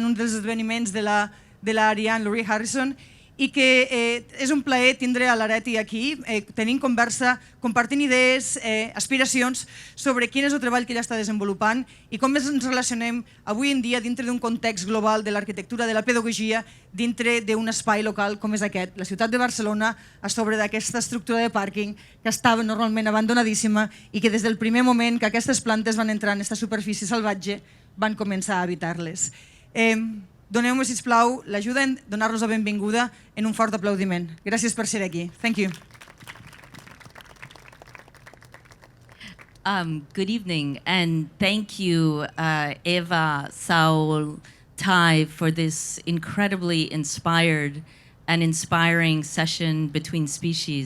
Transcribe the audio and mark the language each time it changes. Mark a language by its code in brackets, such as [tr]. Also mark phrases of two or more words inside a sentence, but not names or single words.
[ca] un dels esdeveniments de l'Ariane Lourie Harrison, i que és un plaer tindre a l'Areti aquí, tenint conversa, compartint idees, aspiracions sobre quin és el treball que ella està desenvolupant i com ens relacionem avui en dia dintre d'un context global de l'arquitectura, de la pedagogia, dintre d'un espai local com és aquest, la ciutat de Barcelona, a sobre d'aquesta estructura de pàrquing que estava normalment abandonadíssima i que des del primer moment que aquestes plantes van entrar en aquesta superfície salvatge van començar a habitar-les. Doneu-me, sisplau, l'ajuda en donar-los la benvinguda en un fort aplaudiment. Gràcies per ser aquí. [en] Thank you. Good evening, and thank you, Eva, Saul, Ty, for this incredibly inspired and inspiring session between species.